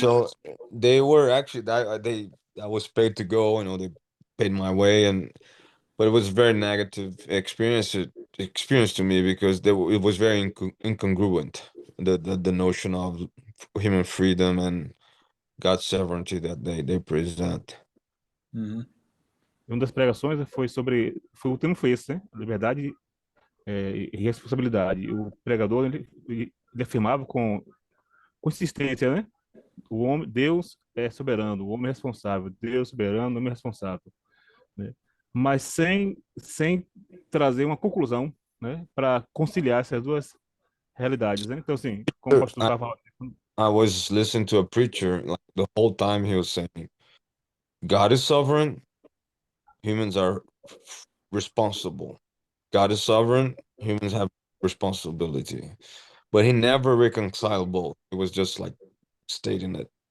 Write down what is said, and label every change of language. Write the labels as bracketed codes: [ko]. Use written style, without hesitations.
[en] so they were actually I was paid to go, they paid my way, but it was a very negative experience to me because it was very incongruent, the notion of human freedom and God's sovereignty that they present. Mm-hmm. [pt] uma das pregações o tema foi esse, né? Liberdade e responsabilidade. O pregador ele afirmava com consistência, né? Deus é soberano, o homem é responsável. Deus é soberano, o homem é responsável, né? Mas sem trazer uma conclusão, né? Para conciliar essas duas realidades, né? Então, assim, como o pastor estava falando. [en] I was listening to a preacher, like the whole time he was saying, God is sovereign, humans are responsible. God is sovereign, humans have responsibility. But he never reconciled both. It was just like stating it.